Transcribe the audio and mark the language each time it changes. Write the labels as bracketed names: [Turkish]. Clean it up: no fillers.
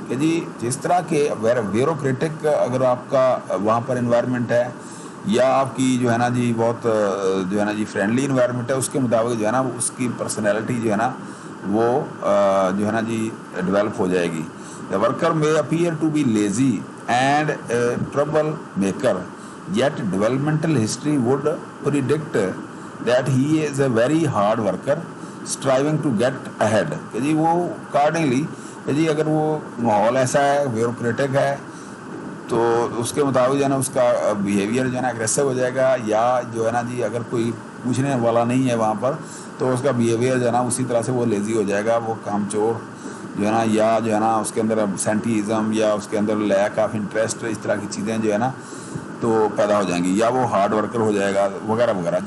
[Hindi] कि जी जिस तरह के ब्यूरोक्रेटिक अगर आपका वहाँ पर इन्वायरमेंट है या आपकी जो है ना जी बहुत जो है ना जी फ्रेंडली इन्वायरमेंट है, उसके मुताबिक जो है ना उसकी पर्सनैलिटी जो है ना वो जो है ना जी डेवलप हो जाएगी. The worker may appear to be lazy and trouble maker, [English] yet developmental history would predict that he is a very hard worker striving to get ahead. [Hindi] कि जी वो accordingly कि जी अगर वो माहौल ऐसा है ब्यूरोक्रेटिक है तो उसके मुताबिक जो है ना उसका बिहेवियर जो है ना एग्रेसिव हो जाएगा, या जो है ना जी अगर कोई पूछने वाला नहीं है वहाँ पर तो उसका बिहेवियर जो है ना उसी तरह से वो लेज़ी हो जाएगा, वो कामचोर जो है ना, या जो है ना उसके अंदर एब्सेंटीज़म या उसके अंदर लैक ऑफ इंटरेस्ट, इस तरह की चीज़ें जो है ना तो पैदा हो जाएंगी, या वो हार्ड वर्कर हो जाएगा वगैरह वगैरह.